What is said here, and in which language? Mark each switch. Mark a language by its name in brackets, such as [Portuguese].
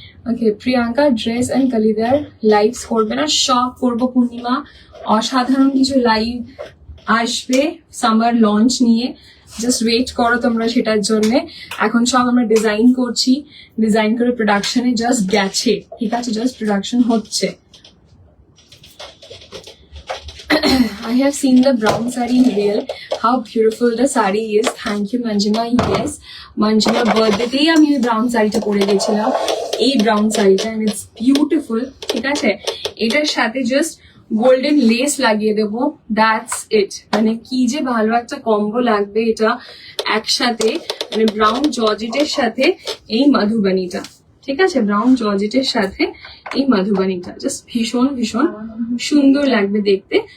[Bangla] Okay, Priyanka dress and কালিদার lives করবে না? সব করবো পূর্ণিমা, অসাধারণ কিছু লাইভ আসবে সামার লঞ্চ নিয়ে, জাস্ট ওয়েট করো তোমরা সেটার জন্য। এখন সব আমরা ডিজাইন করছি, ডিজাইন করে প্রোডাকশনে জাস্ট গেছে, ঠিক আছে, জাস্ট প্রোডাকশন হচ্ছে। [English] I have seen the brown saree in real. How beautiful the saree is. Thank you, Manjima. [Bangla] Yes, Manjima birthday আমি ওই ব্রাউন শাড়িটা পরে গেছিলাম, এই ব্রাউন শাড়িটা, [English] and it's beautiful, [Bangla] ঠিক আছে। এটার সাথে জাস্ট গোল্ডেন লেস লাগিয়ে দেবো, দ্যাটস ইট। মানে কি যে ভালো একটা কম্বো লাগবে এটা একসাথে, মানে ব্রাউন জর্জেটের সাথে এই মধুবনীটা, ঠিক আছে, ব্রাউন জর্জেটের সাথে এই মধুবনীটা জাস্ট ভীষণ ভীষণ সুন্দর লাগবে দেখতে।